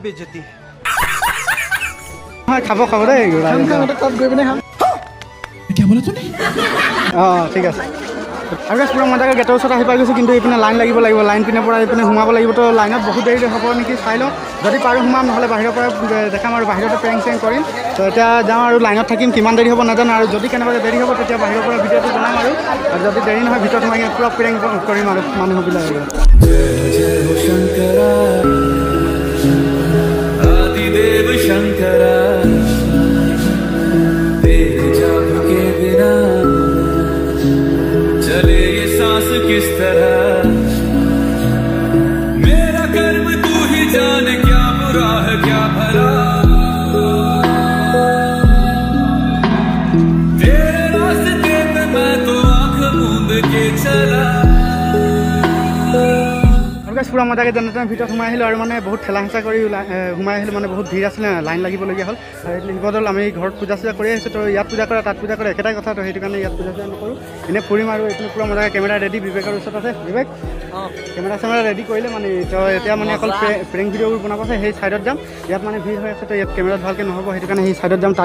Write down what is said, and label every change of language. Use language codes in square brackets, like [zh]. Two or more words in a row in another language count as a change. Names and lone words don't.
[as] খাব দেই অঁ ঠিক আছে আৰু গাইছ পুৰা মজাকৈ গেটৰ ওচৰত আহি পাই গৈছোঁ কিন্তু এইপিনে লাইন লাগিব লাইন পিনে পৰা এইপিনে সোমাব লাগিব তো লাইনত বহুত দেৰি হ'ব নেকি চাই লওঁ যদি পাৰোঁ সোমাম নহ'লে বাহিৰৰ পৰা দেখাম আৰু বাহিৰতে প্ৰেং কৰিম তো এতিয়া যাওঁ আৰু লাইনত থাকিম কিমান দেৰি হ'ব নাজানো আৰু যদি কেনেবাকৈ দেৰি হ'ব তেতিয়া বাহিৰৰ পৰা ভিডিঅ'টো বনাম আৰু যদি দেৰি নহয় ভিতৰত সোমাই পুৰা প্ৰেং কৰিম আৰু মানুহবিলাক [hi] आदिदेव शंकरा तेरे जाप के बिना चले ये सांस किस तरह मेरा कर्म तू ही जाने क्या बुरा है क्या भला तेरे रास्ते पे मैं तो आंख मूंद के चला [as] পুৰা মজাকৈ যেনে তেনে ভিতৰত সোমাই আহিলোঁ আৰু মানে বহুত ঠেলা হেঁচা কৰি সোমাই আহিলোঁ মানে বহুত ভিৰ আছিলে লাইন লাগিবলগীয়া হ'ল আৰু এইটো শিৱদৌল আমি ঘৰত পূজা চূজা কৰি আহিছোঁ তো ইয়াত পূজা কৰা তাত পূজা কৰা একেটাই কথা তো সেইটো কাৰণে ইয়াত পূজা চূজা নকৰোঁ এনেই ফুৰিম আৰু এইটো পুৰা মজাকৈ কেমেৰা ৰেডি বিবেকৰ ওচৰত আছে বিবেক কেমেৰা চেমেৰা ৰেডি কৰিলে মানে তো এতিয়া মানে অকল প্ৰেং ভিডিঅ'বোৰ বনাব আছে সেই ছাইডত যাম ইয়াত মানে ভিৰ হৈ আছে তো ইয়াত কেমেৰাত ভালকৈ নহ'ব সেইটো কাৰণে সেই ছাইডত যাম তাত